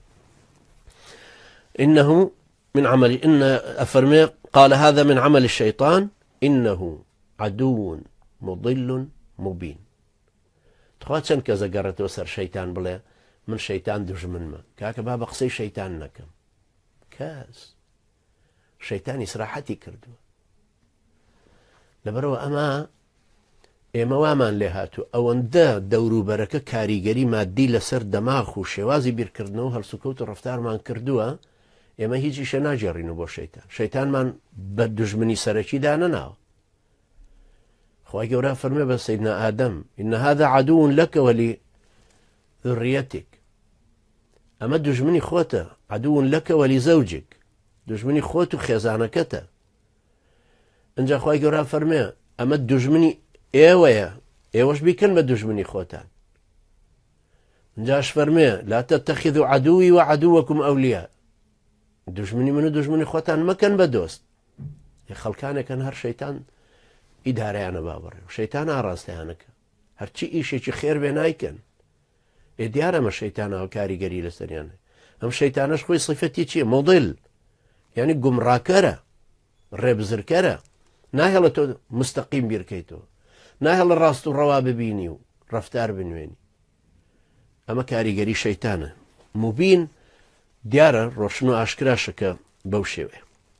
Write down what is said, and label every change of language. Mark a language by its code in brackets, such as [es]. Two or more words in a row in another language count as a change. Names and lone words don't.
[ar] إنه من عمل أفرمي قال هذا من عمل الشيطان إنه عدو مضل مبين [ckb] تخوات چەند کەس ئەگەڕێتەوە سەر شەیتان بڵێ من شەیتان دژمنمە کاکە با بە قسەی شەیتان نەکەم کەس شەیتانی سراحەتی کردووە لەبەرەوە ئەمە ئێمە وامان لێ هاتوو ئەوەندە دەوروبەرەکە کاریگەری مادی لەسەر دەماغ و شێوازی بیرکردنەوە هەڵسوکەوت و ڕەفتارمان کردووە ئێمە هیچی شە ناجێڕینەوە بۆ شەیتان شەیتانمان بە دژمنی سەرەکیدا نەناوە خوا گەورە فەرمێ بە سەیدنا ئادەم [ar] إن هذا عدو لك ولذريتك [ckb] ئەمە دژمنی خۆتە [ar] عدو لك ولزوجك [ckb] دژمنی خۆت و خێزانەکەتە ئەنجا خوا گەورە فەرمێ ئەمە دژمنی ئێوەیە ئێوەش بیکەن بە دژمنی خۆتان ئەنجاش فەرمێ [ar] لا تتخذوا عدوي وعدوكم أولياء [ckb] دژمنی من و دژمنی خۆتان مەکەن بە دۆست خەڵکانێکن هەر شەیتان ئیدارەیانە بابڕێ و شەیتان ئاڕاستیانەکە هەرچی ئیشێکی خێر بێ نایکەن دیارەمە شەیتانەوە کاریگەری لەسەریانە ئەم شەیتانەش خۆی صفەتی چییە مۆدل یعنی گومڕاکەرە ڕێبزرکەرە ناهێڵە تۆ مستەقیم بیرکەیتەوە ناهێڵە ڕاست و ڕەوا ببینی و ڕەفتار بنوێنی ئەمە کاریگەری شەیتانە مبین دیارە ڕۆشن و ئاشکراشەکە بەو شێوەیە